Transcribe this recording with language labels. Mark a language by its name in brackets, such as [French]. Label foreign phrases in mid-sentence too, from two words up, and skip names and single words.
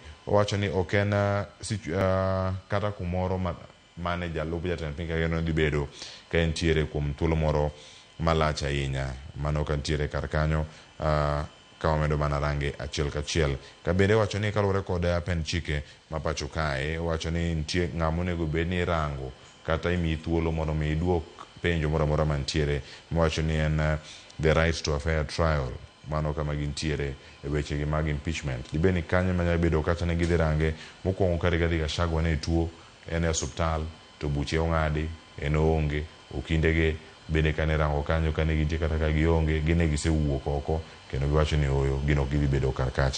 [Luo (Kenya and Tanzania)] Owacho ni ok en kata kumoro mane jalup jatend piny Kenya dhi bedo ka entiere kuom thuolo moro malach ahinya mano ka ntiere kar kanyo ka wamedo mana range achiel kachiel. Ka bende wacho ni kaluwore kod pen chike ma pacho kae wacho ni nitie ng'ama onego bed ni rango kata imiyi thuolo mondo mi iduok penjo moro amora mantiere mawacho ni en [English] the right to a fair trial [Luo (Kenya and Tanzania)] mano kama gintiere e wechegi mag impeachment. Dibed ni kanyo manyalo bedo kata ne gidhi range mokwongo ka Rigathi Gachagua ne tuo en e osuptal to buche ong'adi en oonge okindege bende kane rango kanyo kane gintie kata ka gionge gine gisewuok oko kendo giwacho ni oyo gino gidhi bedo kar kacha.